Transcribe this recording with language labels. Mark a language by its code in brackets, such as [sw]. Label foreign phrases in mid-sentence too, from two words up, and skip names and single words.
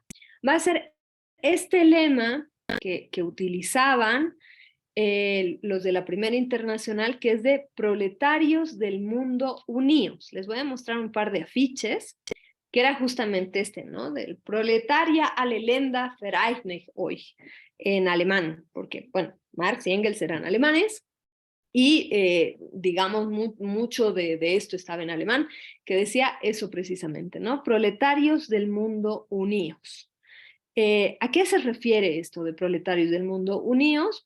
[es] Va a ser este lema que utilizaban los de la Primera Internacional, que es de proletarios del mundo unidos. Les voy a mostrar un par de afiches, que era justamente este, ¿no? [de] Del proletaria alle Länder vereinigt euch, [es] en alemán, porque, bueno, Marx y Engels eran alemanes, y digamos, mucho de esto estaba en alemán, que decía eso precisamente, ¿no? Proletarios del mundo unidos. ¿A qué se refiere esto de proletarios del mundo unidos?